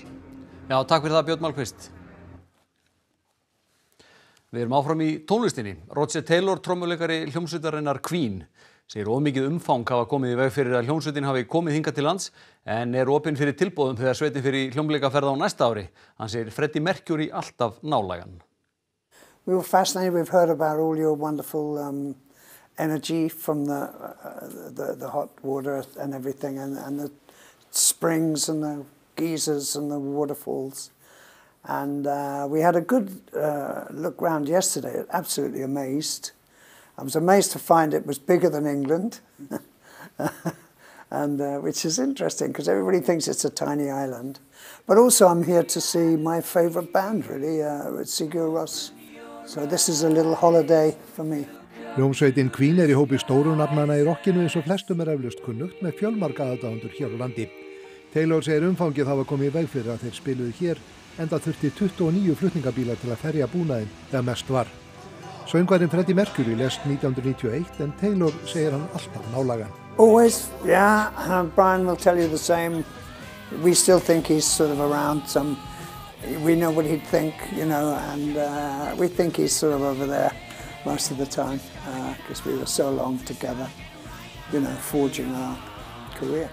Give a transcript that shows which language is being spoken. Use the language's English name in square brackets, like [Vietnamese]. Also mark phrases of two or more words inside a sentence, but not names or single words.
[Icelandic] Já, takk fyrir það Björn Malmquist. Við erum áfram í tónlistinni. Roger Taylor, trommuleikari hljómsveitarinnar Queen, segir mikið umfang hafa komið í veg fyrir að hljómsveitin hafi komið hingað til lands en opinn fyrir tilboðum þegar sveitin fyrir hljómleikaferð á næsta ári. Hann segir Freddie Mercury alltaf nálægan. [English] We were fascinated. We've heard about all your wonderful energy from the hot water and everything and the springs and the geysers and the waterfalls. And we had a good look round yesterday, absolutely amazed. I was amazed to find it was bigger than England, and which is interesting because everybody thinks it's a tiny island. But also I'm here to see my favourite band really, Sigur Rós. So this is a little holiday for me. [Icelandic] Hljómsveitin Queen í hópi stóru nafnanna í rockinu eins og flestum eflaust kunnugt með fjölmarga aðdáendur hér á landi. Taylor segir umfangið hafa komið í veg fyrir að þeir spiluðu hér enda þurfti 29 flutningabílar til að ferja búnaðinn þegar mest var. Söngvarinn Freddie Mercury lést 1991 en Taylor segir hann alltaf nálægan. [English] Always, yeah. Brian will tell you the same. We still think he's sort of around some. We know what he'd think, you know, and we think he's sort of over there most of the time because we were so long together, you know, forging our career.